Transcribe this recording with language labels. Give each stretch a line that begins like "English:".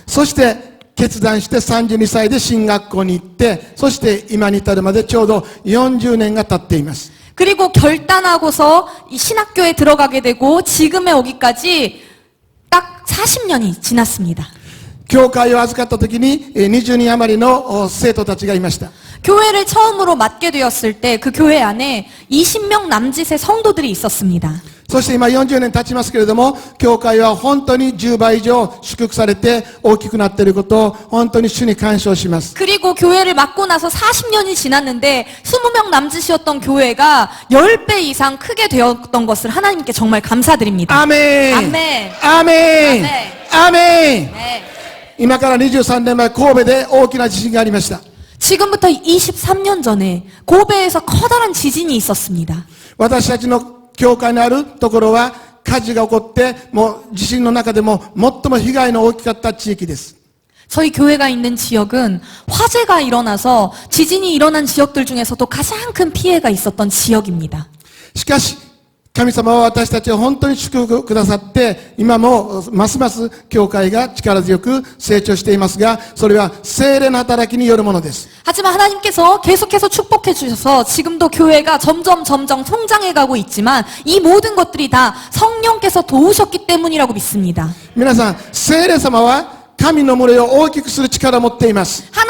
Japanese: そして決断して32歳で進学校に行って、そして今に至るまでちょうど40年が経っています。
Korean: 그리고 결단하고서 이 신학교에 들어가게 되고 지금에 오기까지 딱 40년이 지났습니다.
Japanese: 教会を預かった時に20人余りの生徒たちがいました。
Korean: 교회를 처음으로 맡게 되었을 때 그 교회 안에 20명 남짓의 성도들이 있었습니다.
Japanese: そして今40年経ちますけれども、教会は本当に10倍以上祝福されて大きくなっていることを本当に主に感謝します。
Korean: 그리고 교회를 맡고 나서 40년이 지났는데 20명 남짓이었던 교회가 10배 이상 크게 되었던 것을 하나님께 정말 감사드립니다. 아멘. 아멘. 아멘. 아멘. 네.
Japanese: 今から23年前神戸で大きな地震がありました。
Korean: 지금부터 23년 전에 고베에서 커다란 지진이 있었습니다.
Japanese: 私たちの教会のあるところは火事が起こってもう地震の中でも最も被害の大きかった地域です。
Korean: 저희 교회가 있는 지역은 화재가 일어나서 지진이 일어난 지역들 중에서도 가장 큰 피해가 있었던 지역입니다.
Japanese: しかし神様は私たちを本当に祝福くださって今もますます教会が力強く成長していますが、それは聖霊の働きによるものです。
Korean: 하지만 하나님께서 계속해서 축복해 주셔서 지금도 교회가 점점 성장해 가고 있지만 이 모든 것들이 다 성령께서 도우셨기 때문이라고 믿습니다.
Japanese: 皆さん、聖霊様は神の群れを大きくする力を持っています。